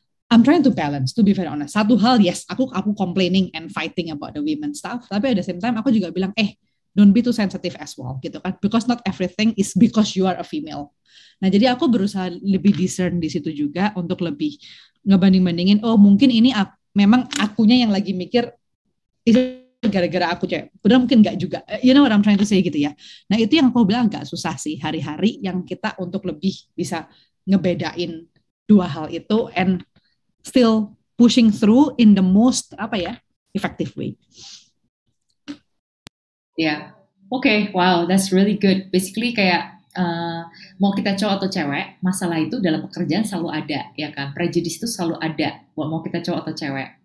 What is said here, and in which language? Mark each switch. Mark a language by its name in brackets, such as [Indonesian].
[English] I'm trying to balance, to be very honest. [Indonesian] Satu hal, [English] yes, aku complaining and fighting about the women stuff, tapi at the same time [Indonesian] aku juga bilang, [English] don't be too sensitive as well, [Indonesian] gitu kan? [English] Because not everything is because you are a female. [Indonesian] Nah, jadi aku berusaha lebih discern di situ juga untuk lebih ngebanding-bandingin. Oh, mungkin ini memang akunya yang lagi mikir gara-gara aku cewek. Padahal mungkin nggak juga. [English] You know what I'm trying to say [Indonesian] gitu ya. Nah, itu yang aku bilang agak susah sih hari-hari yang kita untuk lebih bisa ngebedain dua hal itu [English] and still pushing through in the most effective way. Yeah, okay, wow, that's really good. [Indonesian] Basically kayak mau kita cowok atau cewek, masalah itu dalam pekerjaan selalu ada, ya kan? Prejudice itu selalu ada, mau kita cowok atau cewek.